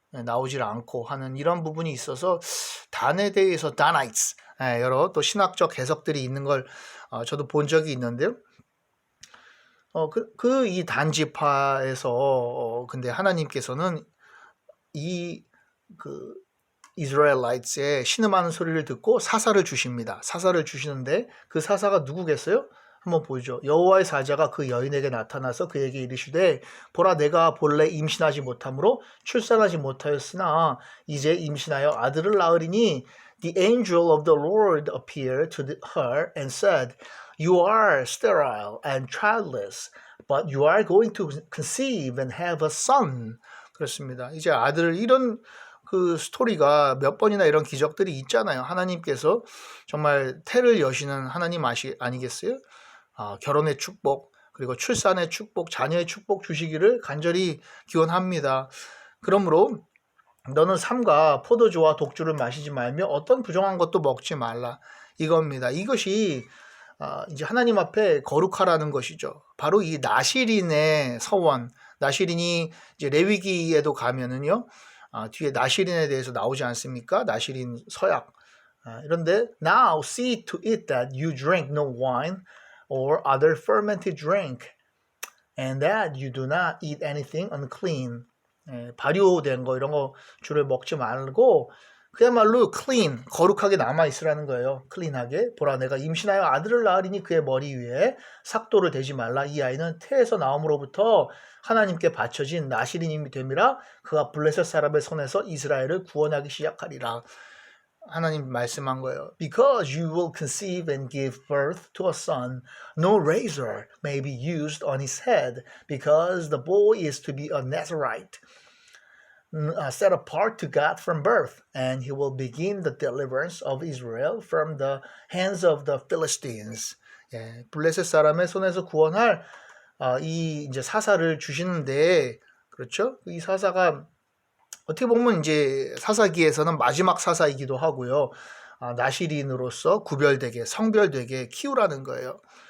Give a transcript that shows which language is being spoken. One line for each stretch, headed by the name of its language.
Korean: 나오질 않고 하는 이런 부분이 있어서 단에 대해서 다나이츠 여러 또 신학적 해석들이 있는 걸 저도 본 적이 있는데요. 이 단지파에서 근데 하나님께서는 이스라엘라이츠의 신음하는 소리를 듣고 사사를 주십니다. 사사를 주시는데 그 사사가 누구겠어요? 한번 보죠. 여호와의 사자가 그 여인에게 나타나서 그에게 이르시되, 보라, 내가 본래 임신하지 못함으로 출산하지 못하였으나 이제 임신하여 아들을 낳으리니
English: the angel of the Lord appeared to her and said, You are sterile and childless, but you are going to conceive and have a son.
Korean: 그렇습니다. 이제 아들을, 이런 그 스토리가 몇 번이나 이런 기적들이 있잖아요. 하나님께서 정말 태를 여시는 하나님 아니겠어요? 결혼의 축복, 그리고 출산의 축복, 자녀의 축복 주시기를 간절히 기원합니다. 그러므로 너는 삼가 포도주와 독주를 마시지 말며 어떤 부정한 것도 먹지 말라. 이겁니다. 이것이 이제 하나님 앞에 거룩하라는 것이죠. 바로 이 나실인의 서원, 나실인이 이제 레위기에도 가면은요, 뒤에 나실인에 대해서 나오지 않습니까? 나실인 서약. 이런데
English: Now see to it that you drink no wine or other fermented drink, and that you do not eat anything unclean.
Korean: 발효된 거 이런 거 주를 먹지 말고 그야말로 clean, 거룩하게 남아있으라는 거예요. clean하게. 보라, 내가 임신하여 아들을 낳으리니 그의 머리 위에 삭도를 대지 말라. 이 아이는 태에서 나옴으로부터 하나님께 바쳐진 나실인임이 됨이라. 그가 블레셋 사람의 손에서 이스라엘을 구원하기 시작하리라. 하나님 말씀한 거예요.
English: Because you will conceive and give birth to a son, no razor may be used on his head, because the boy is to be a Nazarite, set apart to God from birth, and he will begin the deliverance of Israel from the hands of the Philistines.
Korean: 예, 블레셋 사람의 손에서 구원할 이 이제 사사를 주시는데 그렇죠? 이 사사가 어떻게 보면 이제 사사기에서는 마지막 사사이기도 하고요. 나시린으로서 구별되게 성별되게 키우라는 거예요.